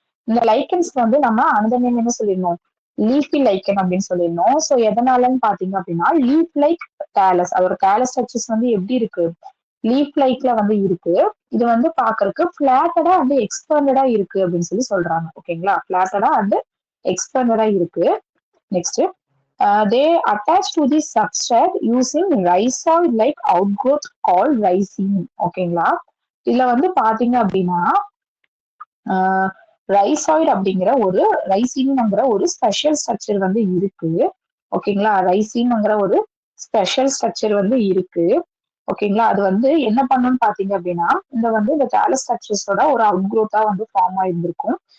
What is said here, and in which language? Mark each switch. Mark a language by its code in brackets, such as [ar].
[ta] இந்த லைக்கன்ஸ் வந்து நம்ம அந்த நேம் என்ன சொல்லிடணும்? லீஃபி லைக்கன் அப்படின்னு சொல்லிடணும். ஸோ எதனாலன்னு பாத்தீங்க அப்படின்னா லீஃப் லைக் டேலஸ், அதோட டேலஸ் ஸ்ட்ரக்சர்ஸ் வந்து எப்படி இருக்கு? லீஃப் லைக்ல வந்து இருக்கு. இது வந்து பாக்குறதுக்கு பிளாட்டடா வந்து எக்ஸ்பேண்டடா இருக்கு அப்படின்னு சொல்லி சொல்றாங்க. ஓகேங்களா? பிளாட்டடா அண்ட் எக்ஸ்பேண்டடா இருக்கு. [en] Next they attach to the substrate using rhizoid-like outgrowth called rhizine. [ta] ஓகேங்களா? இதுல வந்து பாத்தீங்க அப்படின்னா ரைசாய்டு அப்படிங்கிற ஒரு ரைசின்ங்கிற ஒரு ஸ்பெஷல் ஸ்ட்ரக்சர் வந்து இருக்கு. ஓகேங்களா? ரைசின்ங்கிற ஒரு ஸ்பெஷல் ஸ்ட்ரக்சர் வந்து இருக்கு. ஓகேங்களா? அது வந்து என்ன பண்ணுன்னு பாத்தீங்க அப்படின்னா இந்த வந்து இந்த டேலஸ் ஸ்ட்ரக்சர்ஸோட ஒரு அவுட்க்ரோத்தா வந்து ஃபார்ம் ஆயிருந்திருக்கும்.